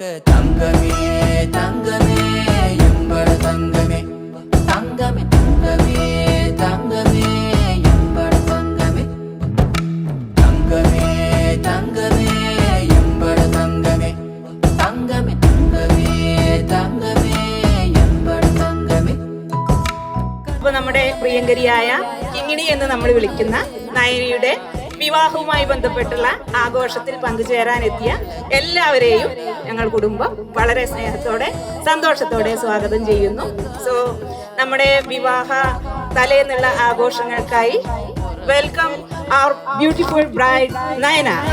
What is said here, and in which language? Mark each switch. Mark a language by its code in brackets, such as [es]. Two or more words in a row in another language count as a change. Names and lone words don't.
[ta] தங்கமே தங்கமே எம்பட தங்கமே, தங்கமே தங்கமே தங்கமே எம்பட தங்கமே, தங்கமே தங்கமே எம்பட தங்கமே, தங்கமே தங்கமே தங்கமே எம்பட தங்கமே. [ml] അപ്പോൾ നമ്മുടെ പ്രിയങ്കരിയായ കിങ്ങിണി എന്ന് നമ്മൾ വിളിക്കുന്ന നയനയുടെ വിവാഹവുമായി ബന്ധപ്പെട്ടുള്ള ആഘോഷത്തിൽ പങ്കുചേരാനെത്തിയ എല്ലാവരെയും ഞങ്ങൾ കുടുംബം വളരെ സ്നേഹത്തോടെ സന്തോഷത്തോടെ സ്വാഗതം ചെയ്യുന്നു. സോ നമ്മുടെ വിവാഹ തലേന്നുള്ള ആഘോഷങ്ങൾക്കായി വെൽക്കം [en] our beautiful bride Nayana.